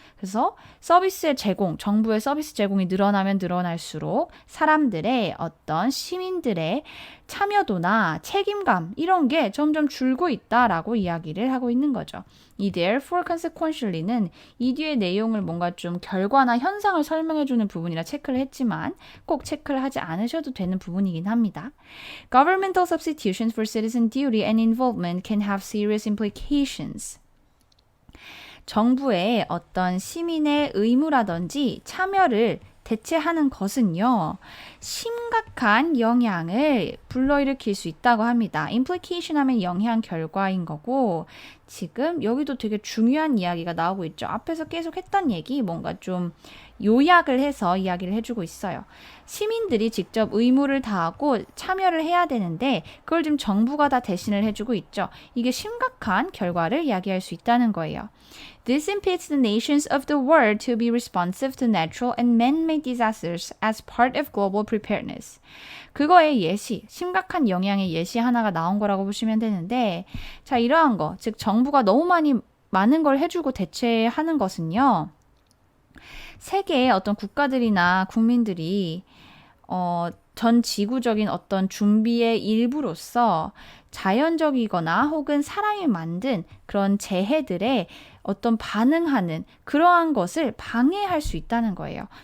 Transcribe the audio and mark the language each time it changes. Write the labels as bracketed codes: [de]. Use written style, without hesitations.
[ko] 그래서 서비스의 제공, 정부의 서비스 제공이 늘어나면 늘어날수록 사람들의 어떤 시민들의 참여도나 책임감 이런 게 점점 줄고 있다라고 이야기를 하고 있는 거죠. 이 [en] therefore consequentially [ko] 는 이 뒤의 내용을 뭔가 좀 결과나 현상을 설명해주는 부분이라 체크를 했지만 꼭 체크를 하지 않으셔도 되는 부분이긴 합니다. [en] Governmental substitutions for citizen duty and involvement can have serious implications. [ko] 정부의 어떤 시민의 의무라든지 참여를 대체하는 것은요. 심각한 영향을 불러일으킬 수 있다고 합니다. implication 하면 영향, 결과인 거고 지금 여기도 되게 중요한 이야기가 나오고 있죠. 앞에서 계속 했던 얘기 뭔가 좀 요약을 해서 이야기를 해주고 있어요. 시민들이 직접 의무를 다하고 참여를 해야 되는데 그걸 지금 정부가 다 대신을 해주고 있죠. 이게 심각한 결과를 이야기할 수 있다는 거예요. [en] This impedes the nations of the world to be responsive to natural and man-made disasters as part of global preparedness. [ko] 그거의 예시, 심각한 영향의 예시 하나가 나온 거라고 보시면 되는데 자, 이러한 거, 즉 정부가 너무 많은 걸 해주고 대체하는 것은요. 세계의 어떤 국가들이나 국민들이 전 지구적인 어떤 준비의 일부로서 자연적이거나 혹은 사람이 만든 그런 재해들에 어떤 반응하는 그러한 것을 방해할 수 있다는 거예요.